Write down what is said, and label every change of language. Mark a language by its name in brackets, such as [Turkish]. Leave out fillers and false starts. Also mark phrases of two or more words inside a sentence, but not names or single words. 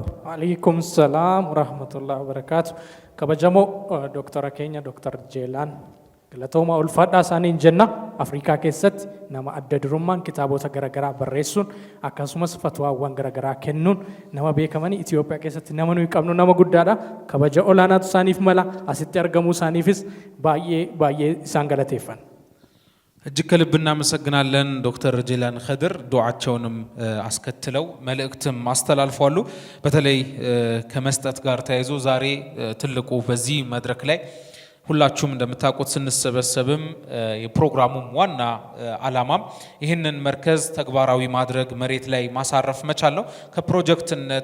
[Arabic] وعليكم السلام ورحمة الله وبركاته. [Oromo] Kabajamoo Doktara keenya Doktar Jeelaan galatooma ulfaadhaa isaaniin jenna. Afrikaa keessatti nama adda durummaan kitaabota garaagaraa barreessuun akkasumas fatwaawwan garaagaraa kennuun nama beekamanii Itoophiyaa keessatti nama nuyi qabnu nama guddaadha. Kabaja olaanaatu isaaniif mala asitti argamuu isaaniifis baay'ee isaan galateeffanna. [Amharic] እጅግ ከልብ እናመሰግናለን ዶክተር ጄላን ኸድር ዱዓቸውንም አስከትለው መልእክትም አስተላልፈዋል። በተለይ ከመስጠት ጋር ተያይዞ ዛሬ ትልቁ በዚህ መድረክ ላይ ሁላችሁም እንደምታውቁት ስንሰበሰብም የፕሮግራሙም ዋና ዓላማም ይህንን መርከዝ ተግባራዊ ማድረግ መሬት ላይ ማሳረፍ መቻል ነው። ከፕሮጀክትነት